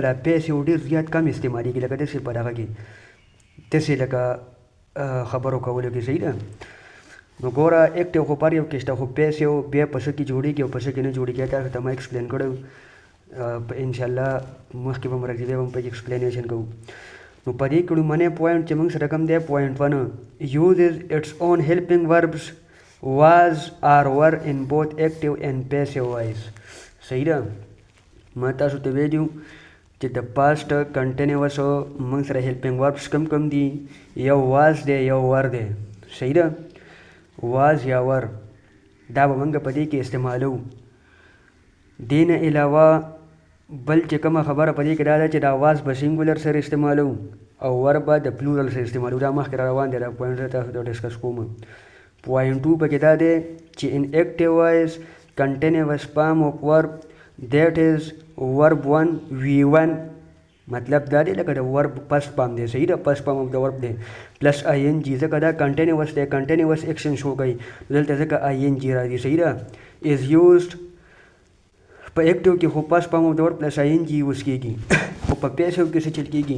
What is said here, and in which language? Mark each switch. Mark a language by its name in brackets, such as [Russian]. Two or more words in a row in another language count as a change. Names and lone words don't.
[Pashto] دا پیسیو ډېر زیات کم استعمالېږي لکه داسې په دغه کې داسې لکه خبرو کولو کې. صحیح ده. نو ګوره اکټیو خو پر یو کې شته، خو پیسیو بیا په څه کې جوړېږي او په څه کې نه جوړېږي. تاسو ته ما ایکسپلین کړی انشاءالله مخکې به م راځي بیا به م پکې ایکسپلینیشن کوو. نو په دې کې لومړنی پوینټ چې موږ سره کوم دی پوینټ 1 [English] uses its own helping verbs was or were in both active and passive voice. [Pashto] صحیح ده. ما تاسو ته ویلو چې د [English] past continuous [Pashto] موږ سره [English] helping verbs [Pashto] کم دي، یو واز دی یو ور دی. صحیح ده. واز یا ور دا به موږ په دې کې استعمالو. دې نه علاوه بل چې کومه خبره په دې کې دا ده چې دا واز به سینګولر سره استعمالو او ور به د پلورل سره استعمالو. دا مخکې را روان دی، دا پوینټ تاسو ته ډسکس کوم. [English] پوینټ 2 [Pashto] پکې دا دی چې [English] in active voice continuous form of verb that is verb 1 V1. [Pashto] مطلب دا دی لکه د ورب [English] past form [Pashto] دی. صحیح ده. [English] past form of [Pashto] د ورب دی پلس ING ځکه دا کنټینیوس دی، [English] continuous action show [Pashto] کوي دلته ځکه ING راځي. صحیح ده. [English] is used [Pashto] په اکټیو کې خو [English] past form of [Pashto] د ورب پلس ING یوز کېږي، خو په پیسیو کې څه چل کېږي؟